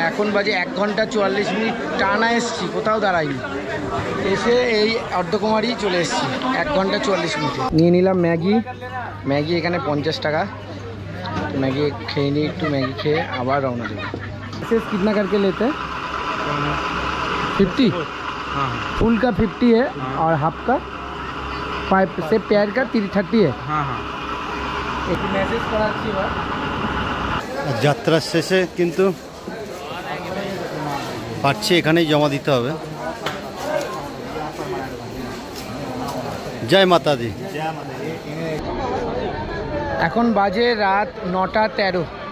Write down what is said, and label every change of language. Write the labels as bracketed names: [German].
[Bangla] এখন বাজে 1 ঘন্টা 44 মিনিট টানা এসছি, কোথাও দাঁড়াইনি। এসে এই অর্ধকুমারী চলে এসেছি 1 ঘন্টা 44 মিনিটে। নিয়ে নিলাম ম্যাগি এখানে 50 টাকা। ম্যাগি খেয়ে নিই, একটু ম্যাগি খেয়ে আবার রওনা দেবো। [Hindi] कितना करके लेते हैं? 50? फुल का 50 है और हाफ का 5 से पैर का 30 है। एक मैसेज [Bangla] कराচ্ছি এবার। যাত্রার শেষে কিন্তু পাচ্ছি এখানেই জমা দিতে হবে। জয় মাতা দি। এখন বাজে রাত 9:13।